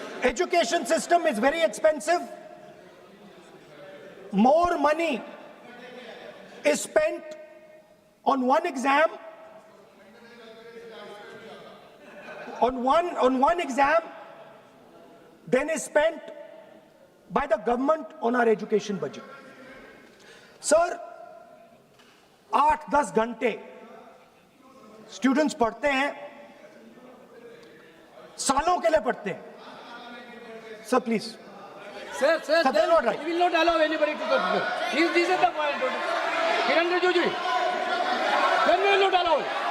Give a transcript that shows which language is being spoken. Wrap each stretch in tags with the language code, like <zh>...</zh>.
<en>Education system is very expensive, more money is spent on one exam, on one exam than is spent by the government on our education budget.</en> <hi>Sir, 8-10 घंटे students पढ़ते हैं, सालों के लिए पढ़ते हैं।</hi> <en>Sir please. Sir, Sir, they are not right. we will not allow anybody to talk. This is the point. Kiran Rijiju, then we will not allow it.</en>